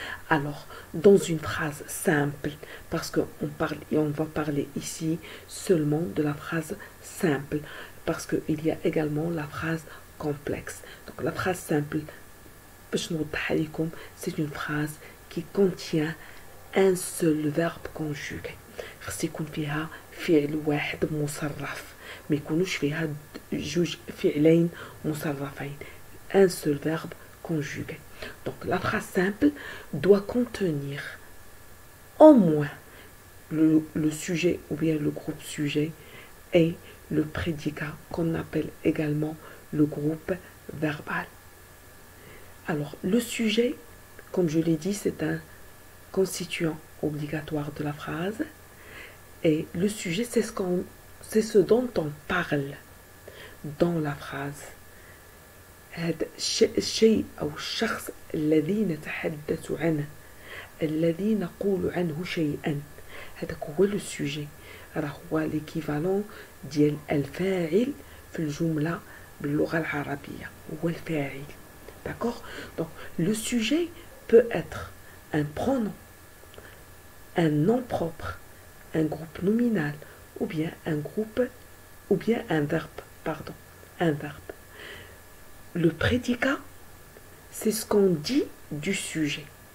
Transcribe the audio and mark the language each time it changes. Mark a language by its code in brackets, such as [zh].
[fr] Alors, dans une phrase simple, parce qu'on parle et on va parler ici seulement de la phrase simple, parce qu'il y a également la phrase complexe. Donc, la phrase simple, c'est une phrase qui contient un seul verbe conjugué. [ar] خص يكون فيها فعل واحد مصرف ما يكونوش فيها جوج فعلين مصرفين [fr] un seul verbe conjugué. Donc la phrase simple doit contenir au moins le sujet ou bien le groupe sujet et le prédicat qu'on appelle également le groupe verbal. Alors le sujet, comme je l'ai dit, c'est un constituant obligatoire de la phrase. Et le sujet, c'est ce dont on parle dans la phrase. [ar] هذا الشيء أو الشخص الذي نتحدث عنه الذي نقول عنه شيئا هذاك هو لو سوجي راه هو ليكيفالون ديال الفاعل في الجملة باللغة العربية هو الفاعل. [fr] D'accord? Donc le sujet peut être un pronom, un nom propre, un groupe nominal ou bien un verbe, pardon, un verbe. Le prédicat, c'est ce qu'on dit du sujet.